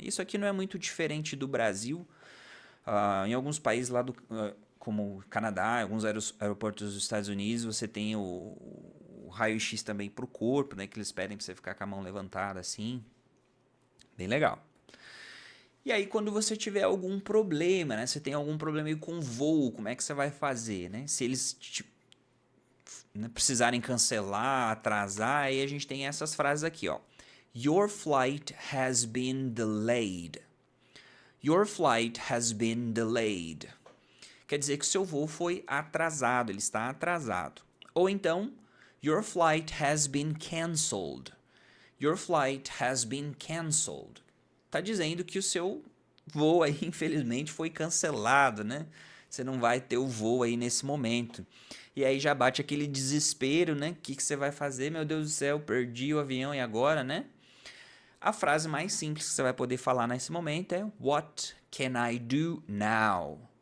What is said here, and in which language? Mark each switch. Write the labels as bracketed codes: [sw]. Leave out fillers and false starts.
[pt] Isso aqui não é muito diferente do Brasil, em alguns países lá como o Canadá, alguns aeroportos dos Estados Unidos, você tem o raio-x também para o corpo, né? Que eles pedem para você ficar com a mão levantada assim. Bem legal. E aí, quando você tiver algum problema, né? Você tem algum problema aí com voo, como é que você vai fazer, né? Se eles né, precisarem cancelar, atrasar, aí a gente tem essas frases aqui, ó. [en] Your flight has been delayed. Your flight has been delayed. [pt] Quer dizer que o seu voo foi atrasado, ele está atrasado. Ou então, [en] your flight has been cancelled. Your flight has been cancelled. [pt] Tá dizendo que o seu voo aí, infelizmente, foi cancelado, né? Você não vai ter o voo aí nesse momento. E aí já bate aquele desespero, né? O que você vai fazer? Meu Deus do céu, perdi o avião e agora, né? A frase mais simples que você vai poder falar nesse momento é [en] What can I do now?